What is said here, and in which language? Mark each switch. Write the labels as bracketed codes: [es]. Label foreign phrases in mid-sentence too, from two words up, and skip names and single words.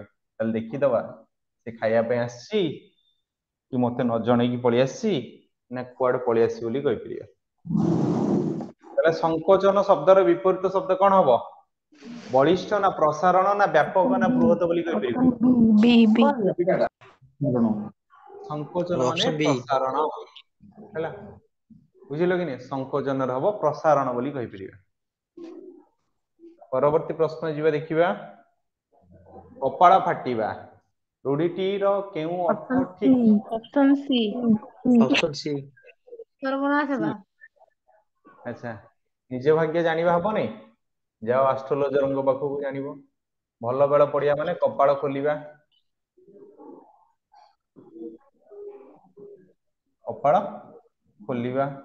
[or] ତାହେଲେ ଦେଖିଦବା ସେ ଖାଇବା ପାଇଁ ଆସିଛି କି ମତେ ନ ଜଣେଇକି ପଳେଇ ଆସିଛି ନା କୁଆଡେ ପଳେଇ ଆସିଛି ବୋଲି କହିପାରିବା। ତାହେଲେ ସଂକୋଚନ ଶବ୍ଦର ବିପରୀତ ଶବ୍ଦ କଣ ହବ? ବଳିଷ୍ଠ ନା ପ୍ରସାରଣ ନା ବ୍ୟାପକ ନା ବୃହତ ବୋଲି କହିପାରିବ? ବି ସଂକୋଚନ ମାନେ [en] option B. [or] ପ୍ରସାରଣ ହେଲା, ବୁଝିଲ କି ନାଇଁ? ସଂକୋଚନର ହବ ପ୍ରସାରଣ ବୋଲି କହିପାରିବା। ପରବର୍ତ୍ତୀ ପ୍ରଶ୍ନ ଯିବା ଦେଖିବା। କପାଳ ଫାଟିବା ରୂଢିଟିର କେଉଁ ଅର୍ଥ ଠିକ? [en] option C option C. [or] ସର୍ବନାଶ ହେବା। ଆଚ୍ଛା, ନିଜ ଭାଗ୍ୟ ଜାଣିବା ହବନି, ଯାଅ ଆଷ୍ଟ୍ରୋଲୋଜରଙ୍କ ପାଖକୁ ଜାଣିବ। ଭଲ ବେଳ ପଡିଆ ମାନେ କପାଳ ଖୋଲିବା, କପାଳ ଖୋଲିବା।